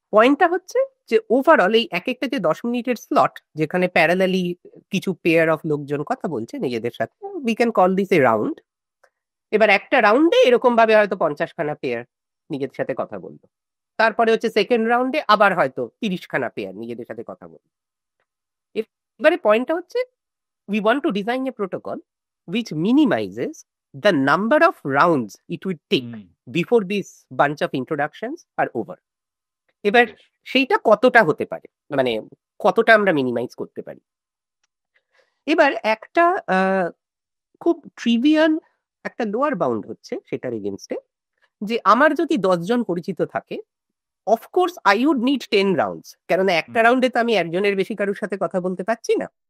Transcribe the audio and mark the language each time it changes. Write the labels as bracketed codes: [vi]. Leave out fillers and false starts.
[bn] পয়েন্টটা হচ্ছে যে ওভারঅল এই এক একটা যে 10 মিনিটের স্লট, যেখানে প্যারালালি কিছু পেয়ার অফ লোকজন কথা বলছে নিজেদের সাথে, [en] We can call this a round. [bn] এবার একটা রাউন্ডে এরকম ভাবে হয়তো 50খানা পেয়ার নিজেদের সাথে কথা বললো, তারপরে হচ্ছে সেকেন্ড রাউন্ডে আবার হয়তো 30খানা পেয়ার নিজেদের সাথে কথা বললো। এবারে পয়েন্টটা হচ্ছে [en] we want to design a protocol which minimizes the number of rounds it would take before this bunch of introductions are over. [bn] এবার সেইটা কতটা হতে পারে, মানে কতটা আমরা মিনিমাইজ করতে পারি। এবার একটা খুব ট্রিভিয়াল একটা লোয়ার বাউন্ড হচ্ছে সেটার এগেনস্টে, যে আমার যদি 10 জন পরিচিত থাকে, [en] of course I would need 10 rounds, [bn] কেননা একটা রাউন্ডে তো আমি একজনের বেশি কারোর সাথে কথা বলতে পারছি না।